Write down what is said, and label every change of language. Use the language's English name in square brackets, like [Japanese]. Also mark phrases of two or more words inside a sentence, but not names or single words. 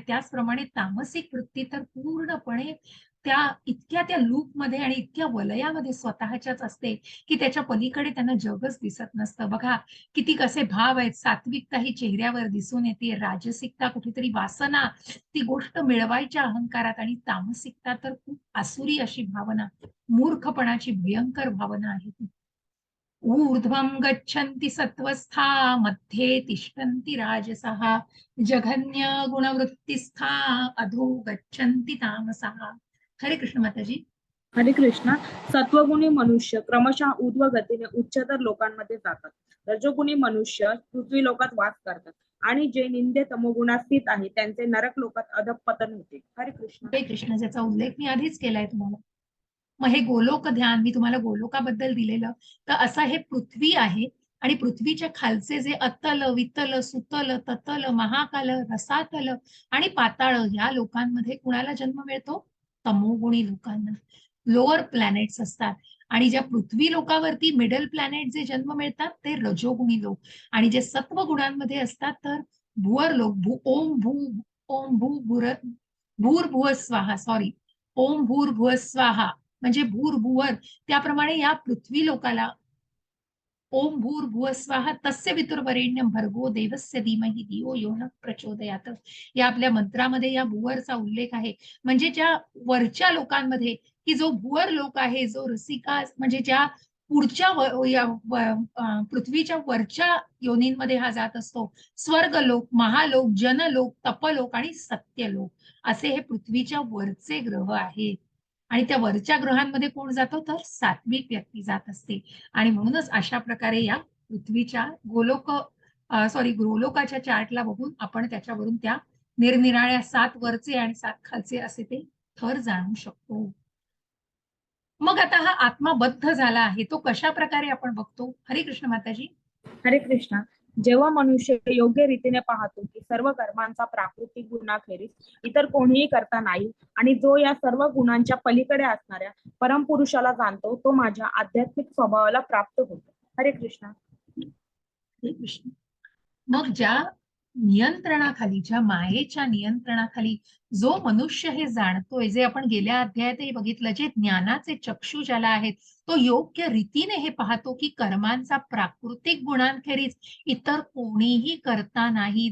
[Marathi] त्याचप्रमाणे तामसिक वृत्ती तर पूर्णपणे त्या लूपमध्ये आणि इतक्या वलयामध्ये स्वतःच्याच असते की त्याच्या पलीकडे त्यांना जगच दिसत नसतं. बघा किती कसे भाव आहेत. सात्विकता ही चेहऱ्यावर दिसून येते, राजसिकता कुठेतरी वासना, ती गोष्ट मिळवायच्या अहंकारात, आणि तामसिकता तर खूप आसुरी अशी भावना, मूर्खपणाची भयंकर भावना आहे ती. [Sanskrit] ऊर्ध्वं गच्छन्ति सत्वस्था मध्ये तिष्ठन्ति राजसः जघन्य गुणवृत्तिस्था अधो गच्छन्ति तामसः. [Marathi] हरे कृष्ण माताजी. हरे कृष्ण. सत्वगुणी मनुष्य क्रमशः ऊर्ध्व गतीने उच्चतर लोकांमध्ये जातात, रजोगुणी मनुष्य पृथ्वी लोकात वास करतात, आणि जे निंदे तमोगुणात स्थित आहे त्यांचे नरक लोकात अधःपतन होते. हरे कृष्ण. हरे कृष्ण. ज्याचा उल्लेख मी आधीच केलाय तुम्हाला. मग हे गोलोक ध्यान मी तुम्हाला गोलोकाबद्दल दिलेलं, तर असं हे पृथ्वी आहे, आणि पृथ्वीच्या खालचे जे अतल, वितल, सुतल, ततल, महाकाल, रसातल आणि पाताळ, या लोकांमध्ये कुणाला जन्म मिळतो? तमोगुणी लोकांना. [English] lower planets [Marathi] असतात, आणि ज्या पृथ्वी लोकावरती [English] middle planet [Marathi] जे जन्म मिळतात ते रजोगुणी लोक, आणि जे सत्व गुणांमध्ये असतात तर भुवर लोक. ओम भू भूर स्वाहा, सॉरी, ओम भूर स्वाहा म्हणजे भूर भुवर. त्याप्रमाणे या पृथ्वी लोकाला [Sanskrit] ओम भूर स्वाहा तस्य वितुर्वरेण्यं भर्गो देवस्य धीमहि धियो यो नः प्रचोदयात्, [Marathi] या आपल्या मंत्रामध्ये या भुवरचा उल्लेख आहे. म्हणजे ज्या वरच्या लोकांमध्ये, की जो भुवर लोक आहे, जो रसिका, म्हणजे ज्या पुढच्या पृथ्वीच्या वरच्या योनींमध्ये हा जात असतो. स्वर्गलोक, महालोक, जनलोक, तपलोक आणि सत्यलोक, असे हे पृथ्वीच्या वरचे ग्रह आहेत. आणि त्या वरच्या ग्रहांमध्ये कोण जातो? तर सात्विक व्यक्ती जात असते. आणि म्हणूनच अशा प्रकारे या पृथ्वीच्या गोलोकाच्या चार्टला बघून आपण त्याच्यावरून त्या निरनिराळ्या 7 वरचे आणि 7 खालचे असे ते थर जाणू शकतो. मग आता हा आत्मा बद्ध झाला आहे, तो कशा प्रकारे आपण बघतो? हरे कृष्ण माताजी. हरे कृष्ण. जेव्हा मनुष्य योग्य रीतीने पाहतो की सर्व कर्मांचा प्राकृतिक गुणाखेरीज इतर कोणीही करता नाही, आणि जो या सर्व गुणांच्या पलीकडे असणाऱ्या परमपुरुषाला जाणतो, तो माझ्या आध्यात्मिक स्वभावाला प्राप्त होतो. हरे कृष्ण. हरे कृष्ण. मग ज्या नियंत्रणाखाली, ज्या मायेच्या नियंत्रणाखाली जो मनुष्य हे जाणतोय, जे आपण गेल्या अध्यायातही बघितलं, जे ज्ञानाचे चक्षु ज्याला आहेत, तो योग्य रीतीने हे पाहतो की कर्मांचा प्राकृतिक गुणांखेरीज इतर कोणीही करता नाही.